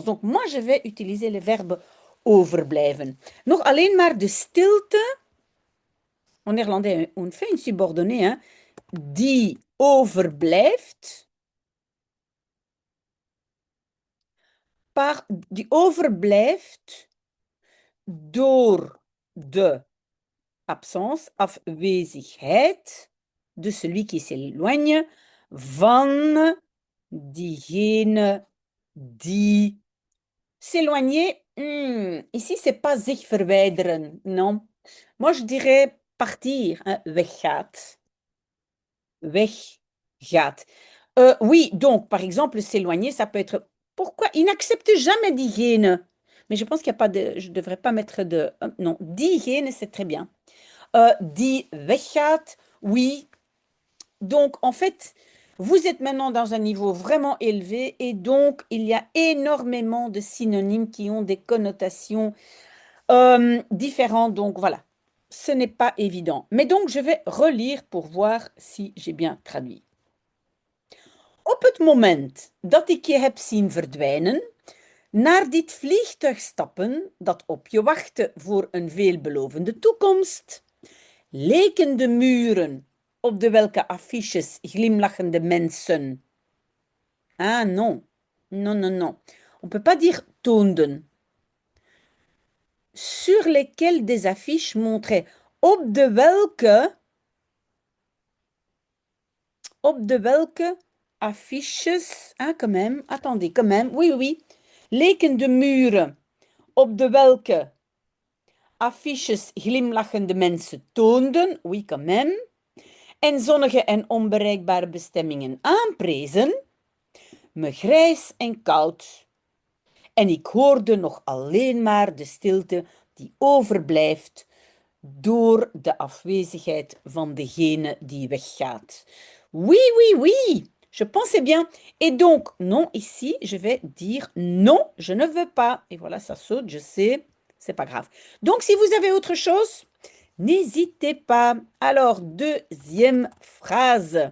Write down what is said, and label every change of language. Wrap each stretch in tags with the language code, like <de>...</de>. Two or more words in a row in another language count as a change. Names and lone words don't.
<fr>Donc moi je vais utiliser le verbe overblijven.</fr> <nl>Nog alleen maar de stilte.</nl> <fr>En néerlandais, on fait une subordonnée, hein,</fr> <nl>die overblijft. Die overblijft door de absence, afwezigheid,</nl> <fr>de celui qui s'éloigne,</fr> <nl>van diegene die s'éloigner.</nl> <fr>Ici, c'est pas</fr> <nl>zich verwijderen,</nl> <fr>non. Moi, je dirais partir, hein,</fr> <nl>weggaat. Weggaat.</nl> <fr>Oui, donc, par exemple, s'éloigner, ça peut être. Pourquoi? Il n'accepte jamais diegene. Mais je pense qu'il n'y a pas de. Je ne devrais pas mettre de. Non, diegene, c'est très bien.</fr> <nl>Die weggaat,</nl> <fr>oui. Donc, en fait, vous êtes maintenant dans un niveau vraiment élevé et donc il y a énormément de synonymes qui ont des connotations différentes. Donc, voilà, ce n'est pas évident. Mais donc, je vais relire pour voir si j'ai bien traduit.</fr> <nl>Op het moment dat ik je heb zien verdwijnen, naar dit vliegtuig stappen dat op je wachtte voor een veelbelovende toekomst, leken de muren op de welke affiches glimlachende mensen.</nl> <fr>Ah non, non, non, non. On ne peut pas dire toonden. Sur lesquels des affiches montraient.</fr> <nl>Op de welke affiches.</nl> <fr>Ah, quand même. Attendez, quand même. Oui, oui.</fr> <nl>Leken de muren op de welke affiches glimlachende mensen toonden.</nl> <fr>Oui, quand même.</fr> <nl>En zonnige en onbereikbare bestemmingen aanprezen, me grijs en koud. En ik hoorde nog alleen maar de stilte die overblijft door de afwezigheid van degene die weggaat.</nl> <fr>Oui, oui, oui, je pensais bien. Et donc, non, ici, je vais dire non, je ne veux pas. Et voilà, ça saute, je sais. c'est pas grave. Donc, si vous avez autre chose, n'hésitez pas. Alors, deuxième phrase.</fr>